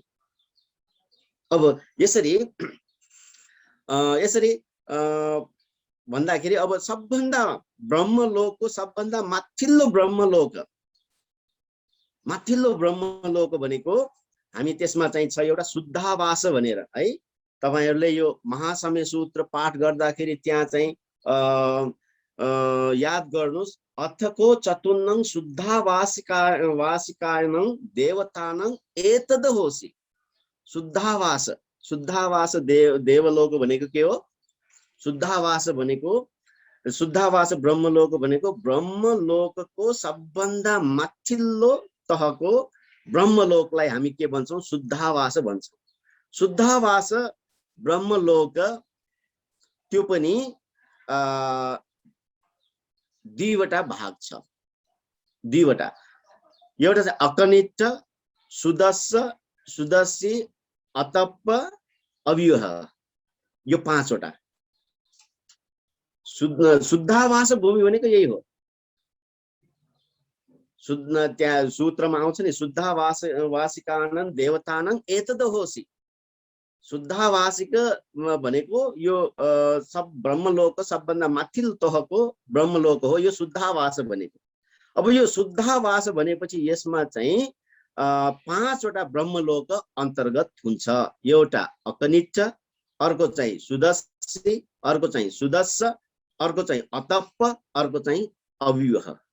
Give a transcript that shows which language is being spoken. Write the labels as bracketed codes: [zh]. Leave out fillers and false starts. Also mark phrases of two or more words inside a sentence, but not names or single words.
[ne] अब यसरी भन्दाखेरि अब सबभन्दा ब्रह्मलोकको सबभन्दा माथिल्लो ब्रह्मलोक भनेको हामी त्यसमा चाहिँ छ एउटा शुद्धावास भनेर है। तपाईहरुले यो महासमय सूत्र पाठ गर्दाखेरि त्यहाँ चाहिँ याद गर्नुस्, [pi] अथको चतुर्णं शुद्धावासिकानं देवतानं एतद होसि। [ne] शुद्धावास देवलोक भनेको के हो? शुद्धावास ब्रह्मलोक भनेको ब्रह्मलोकको सबभन्दा माथिल्लो तहको ब्रह्मलोकलाई हामी के भन्छौं? शुद्धावास भन्छौं। शुद्धावास ब्रह्मलोक त्यो पनि दुईवटा भाग छ। दुईवटा, एउटा चाहिँ अकनिष्ठ, सुदस्य, अतप्प, अव्यूह, यो 5 वटा। शुद्धावास भूमि भनेको यही हो। त्यहाँ सूत्रमा आउँछ नि, [pi] शुद्धावासिकानं देवतानं एतद होसि। [ne] शुद्धावासिक भनेको यो सब ब्रह्मलोक सबभन्दा माथिल्लो तहको ब्रह्मलोक हो यो शुद्धावास भनेको। अब यो शुद्धावास भनेपछि यसमा चाहिँ 5 वटा ब्रह्मलोक अन्तर्गत हुन्छ। एउटा अकनिष्ठ, अर्को चाहिँ सुदस्य, अर्को चाहिँ सुदस्य, अर्को चाहिँ अतप्प, अर्को चाहिँ अव्यूह।